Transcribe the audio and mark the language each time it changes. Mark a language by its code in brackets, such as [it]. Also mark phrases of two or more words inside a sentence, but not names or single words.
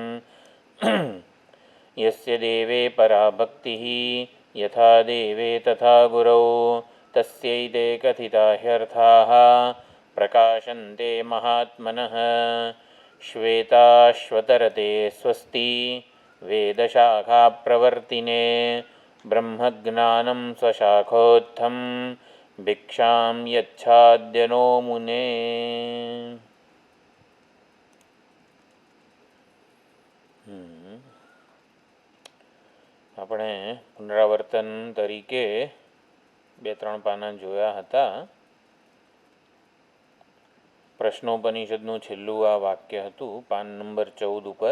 [sa] यस्य देवे परा भक्तिः यथा देवे तथा गुरौ तस्यैते कथिता ह्यर्थाः प्रकाशन्ते महात्मनः। श्वेताश्वतरते स्वस्ति वेदशाखाप्रवर्तिने ब्रह्मज्ञानं स्वशाखोत्थं भिक्षां यच्छाद्य नो मुने। [gu] આપણે પુનરાવર્તન તરીકે 2-3 પાના જોયા હતા. પ્રશ્નોપનિષદનું છેલ્લું આ વાક્ય હતું, પાન નંબર 14 ઉપર.